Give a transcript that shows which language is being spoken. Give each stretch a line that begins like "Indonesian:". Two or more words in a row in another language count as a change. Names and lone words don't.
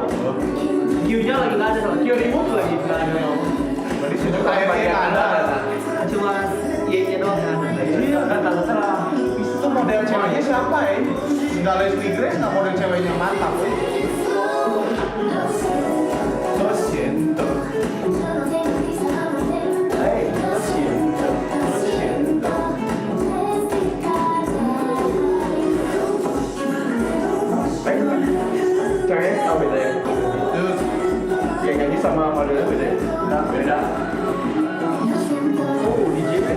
Indonesian: Q-nya lagi nggak ada, Q remote lagi nggak ada. Berarti sudah kayaknya ada. Cuma Y-nya doang kan. Iya kan terserah. Itu model ceweknya siapa ya? Nggak Leslie Grace nggak model ceweknya mantap. Terus siento. Hey, siento. Ceweknya tau beda ya? Itu Kayak nyanyi sama modelnya beda ya? Beda. Oh, DJ kan?